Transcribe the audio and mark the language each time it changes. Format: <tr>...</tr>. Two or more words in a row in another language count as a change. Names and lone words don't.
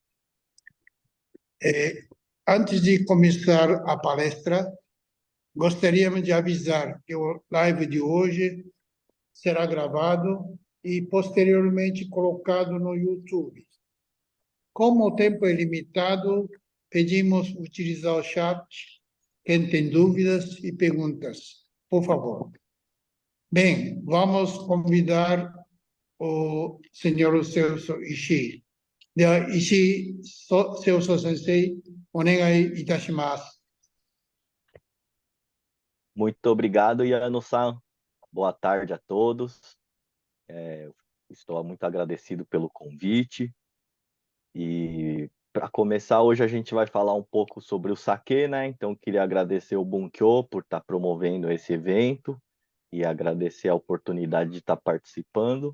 <pt>Antes de começar a palestra, gostaríamos de avisar que o live de hoje será gravado e posteriormente colocado no YouTube. Como o tempo é limitado, pedimos utilizar o chat. Quem tem dúvidas e perguntas, por favor. Bem, vamos convidar o senhor Celso Ishii.</pt> <ja>では、石井Celso先生、お願いいたします。</ja> <pt>Muito obrigado, Yano-san. Boa tarde a todos. Estou muito agradecido pelo convite. E para começar, hoje a gente vai falar um pouco sobre o sake, né? Então, queria agradecer o Bunkyo por estar promovendo esse evento e agradecer a oportunidade de estar participando.</pt>